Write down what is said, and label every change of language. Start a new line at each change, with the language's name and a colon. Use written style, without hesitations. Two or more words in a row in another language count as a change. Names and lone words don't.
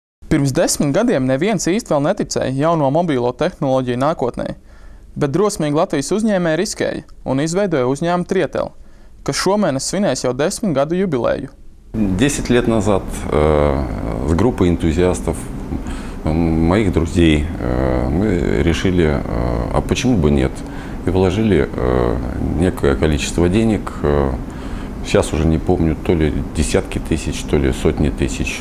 Latvian: Pirms 10 gadiem neviens īsti vēl neticēja jauno mobīlo tehnoloģiju nākotnē, bet drosmīgi Latvijas uzņēmēji riskēja un izveidoja uzņēmumu Trietel, kas šomēnes svinēs jau 10 gadu jubileju.
Russian: 10 лет назад с группой энтузиастов, моих друзей, мы решили, а почему бы нет, и вложили некое количество денег, сейчас уже не помню, то ли десятки тысяч, то ли сотни тысяч.